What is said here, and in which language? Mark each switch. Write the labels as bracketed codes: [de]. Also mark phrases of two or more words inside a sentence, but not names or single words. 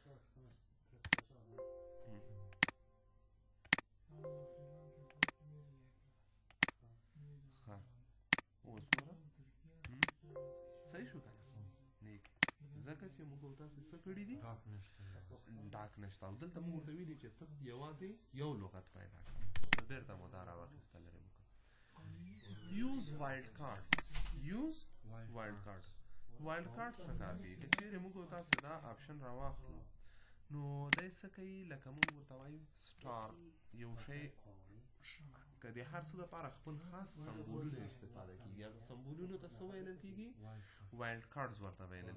[ps] ښه اوس ګوره صحیح شو که نه نیک ځکه چې موږ او تاسې څه کړي دي ډاک نشته او دلته موږ ورته ویلي چې ته یوازې یو لغت پیدا کړه نو بېرته مو دا راواخیسته لرې مو [en] use wild cards wild cards [ps] څه کار کوي که چیرې موږ او تاسې دا آپشن راواخلو نو دی څه کوي لکه موږ ورته وایو سټار یو شی که د هر څه دپاره خپل خاص سمبولونه استفاده کېږي هغه سمبولونو ته څه ویلل کېږي [en] wild cards [ps] ورته ویلل